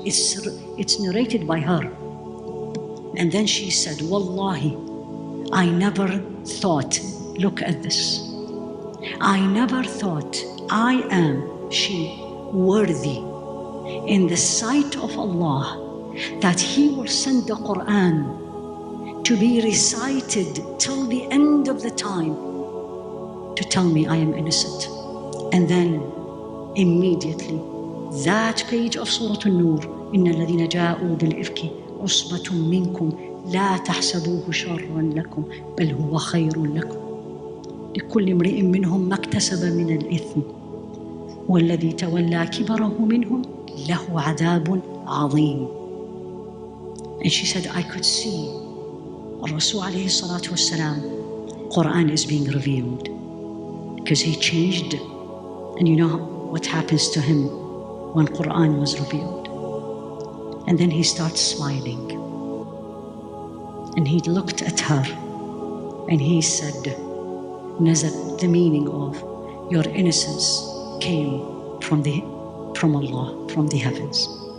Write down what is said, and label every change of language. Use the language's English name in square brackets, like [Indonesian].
[English] It's narrated by her. And then she said, Wallahi, I never thought, look at this, I never thought I am, she, worthy in the sight of Allah that He will send the Quran to be recited till the end of the time to tell me I am innocent. And then immediately that page of Surah An-Nur, [Arabic] إِنَّ الَّذِينَ جَاءُوا بِالْإِفْكِ عُصْبَةٌ مِّنكُمْ لَا تَحْسَبُوهُ شَرًّا لَكُمْ بَلْ هُوَ خَيْرٌ لَكُمْ لِكُلِّ امْرِئٍ مِّنْهُمْ مَا اكْتَسَبَ مِنَ الْإِثْمِ وَالَّذِي تَوَلَّى كِبْرَهُ مِنْهُمْ لَهُ عَذَابٌ عَظِيمٌ. [English] And she said, I could see Rasul alayhi salatu wassalam, Quran is being revealed, because he changed. And you know what happens to him when Quran was revealed. And then he starts smiling. And he looked at her and he said, Nazat, the meaning of your innocence came from Allah, from the heavens.